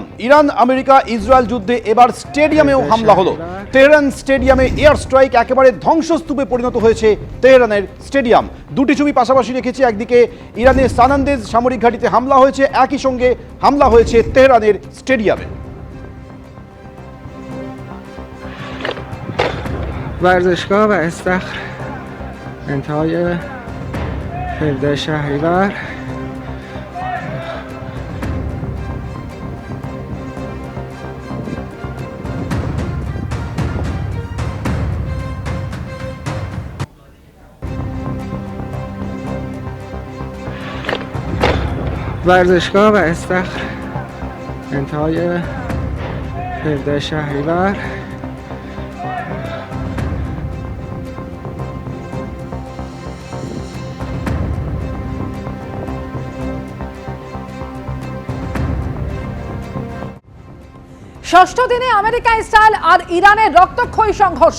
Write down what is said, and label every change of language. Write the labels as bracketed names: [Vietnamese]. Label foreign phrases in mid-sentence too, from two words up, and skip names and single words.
[Bangla] ইরান আমেরিকা ইসরায়েল যুদ্ধে এবার স্টেডিয়ামেও হামলা হলো। তেহরান স্টেডিয়ামে [English] air strike, [Bangla] একেবারে ধ্বংসস্তূপে পরিণত হয়েছে তেহরানের স্টেডিয়াম। দুটি ছবি পাশাপাশি রেখেছি, একদিকে ইরানের সানান্দেজ সামরিক ঘাঁটিতে হামলা হয়েছে, একই সঙ্গে হামলা হয়েছে তেহরানের স্টেডিয়ামে। [Persian] ورزشگاه و استخر انتهای 17 شهریور ورزشگاه و استخر انتهای 17 شهریور [Bangla] ষষ্ঠ দিনে আমেরিকা ইসরায়েল আর ইরানের রক্তক্ষয়ী সংঘর্ষ।